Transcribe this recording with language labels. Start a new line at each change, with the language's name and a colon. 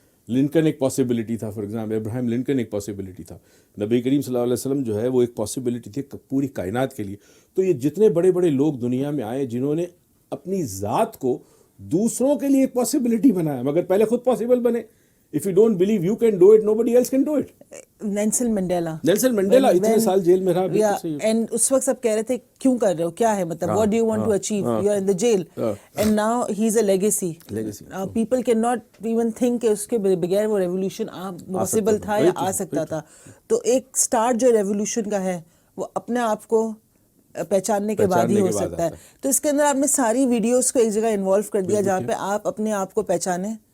Urdu: لنکن ایک پاسبلٹی تھا, for example ابراہیم لنکن ایک پاسبلٹی تھا. نبی کریم صلی اللہ علیہ وسلم جو ہے وہ ایک پاسبلٹی تھی پوری کائنات کے لیے. تو یہ جتنے بڑے بڑے لوگ دنیا میں آئے جنہوں نے اپنی ذات کو دوسروں کے لیے ایک پاسبلٹی بنایا, مگر پہلے خود پاسبل بنے.
English: If you don't believe you can do it, nobody else can do it.
Urdu: Nelson Mandela اتنے سال جیل میں رہا,
English: and
Urdu: اس وقت سب کہہ رہے تھے کیوں کر رہے ہو, کیا ہے مطلب,
English: what do you want to achieve, you are in the jail, and now he is a legacy. People cannot even think
Urdu: کہ اس کے بغیر وہ ریولیوشن پاسبل تھا یا آ سکتا تھا. تو ایک سٹارٹ جو ریولیوشن کا ہے وہ اپنے آپ کو پہچاننے کے بعد ہی ہو سکتا ہے. تو اس کے اندر آپ نے ساری ویڈیوز کو ایک جگہ انوالو کر دیا جہاں پہ آپ اپنے آپ کو پہچانیں.